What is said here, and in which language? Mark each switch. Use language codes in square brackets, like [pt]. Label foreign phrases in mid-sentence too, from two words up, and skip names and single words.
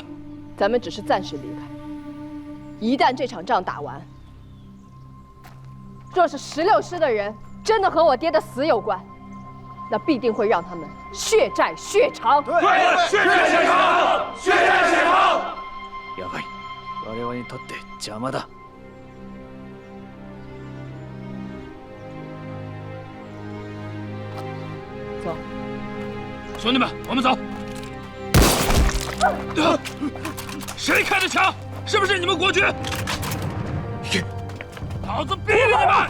[zh] 咱们只是暂时离开，一旦这场仗打完，若是16师的人真的和我爹的死有关，那必定会让他们血债血偿。对，血债血偿，血债血偿。 [ja] やばい、我々にとって邪魔だ。 [zh] 走，兄弟们，我们走。谁开的枪？是不是你们国军？老子毙了你们！